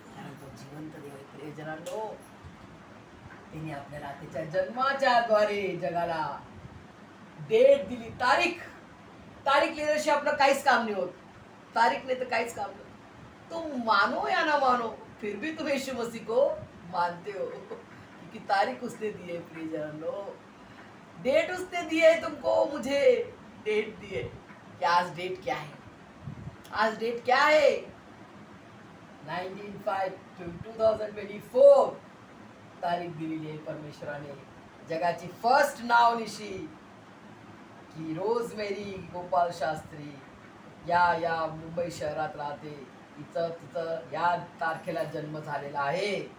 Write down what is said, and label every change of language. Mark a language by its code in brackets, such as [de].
[mr] प्रियजनांनो, त्यांनी आपल्याला त्याच्या जन्माच्या द्वारे जगाला डेट दिली, तारीख लिहिल्याशिवाय आपलं काहीच काम नाही होत. तारीख नाही तर काहीच काम नाही. [hi] तुम मानो या ना मानो, फिर भी तुम यीशु मसीह को मानते हो, क्योंकि तारीख उसने दी है. प्रियजनांनो, डेट उसने दी है तुमको, मुझे डेट दी है. कि आज डेट क्या है? आज डेट क्या है? [mr] 19/5/2024 तारीख दिलेली आहे परमेश्वराने. जगाची फर्स्ट नावनिशी की रोजमेरी गोपाल शास्त्री या मुंबई शहरात राहते, तिचं या तारखेला जन्म झालेला आहे.